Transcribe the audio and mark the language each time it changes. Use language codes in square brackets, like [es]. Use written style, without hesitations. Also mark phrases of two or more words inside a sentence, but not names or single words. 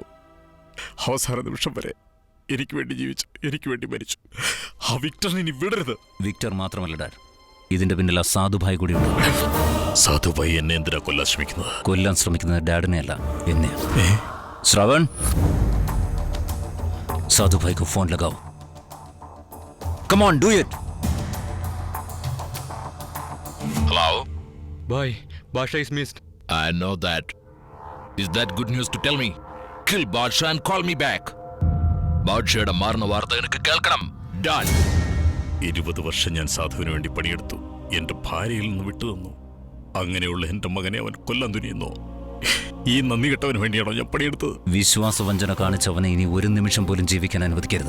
[ml] അവസാന നിമിഷം വരെ എനിക്ക് വേണ്ടി ജീവിച്ചു, എനിക്ക് വേണ്ടി മരിച്ചു. ആ വിക്ടറിനെ ഇനി വിടരുത്. വിക്ടർ മാത്രമല്ല ഡാഡ്, ഇതിന്റെ പിന്നിൽ ആ സാധുഭായ് കൂടിയുണ്ട്. സാധുഭായ് എന്നെ എന്തിനാ കൊല്ലാൻ ശ്രമിക്കുന്നത്? കൊല്ലാൻ ശ്രമിക്കുന്നത് ഡാഡിനെ അല്ല, എന്നെ. ശ്രവൺ, സാധുഭായ് [hi] को फोन लगाओ. [en] Come on, do it. Hello. Bye. Basha is missed. I know that. Is that good news to tell me? Kill Basha and call me back. [ml] ബാദ്ഷയുടെ മാറുന്ന വാർത്ത എനിക്ക് കേൾക്കണം. Done. 20 വർഷം ഞാൻ സാധുവിന് വേണ്ടി പണിയെടുത്തു. എന്റെ ഭാര്യയിൽ നിന്ന് വിട്ടുതന്നു. അങ്ങനെയുള്ള എന്റെ മകനെ അവൻ കൊല്ലാൻ തുനിയുന്നു. ഈ നന്ദി കെട്ടവന് വേണ്ടിയാണോ ഞാൻ പണിയെടുത്തത്? വിശ്വാസവഞ്ചന കാണിച്ചവനെ ഇനി ഒരു നിമിഷം പോലും ജീവിക്കാൻ അനുവദിക്കരുത്.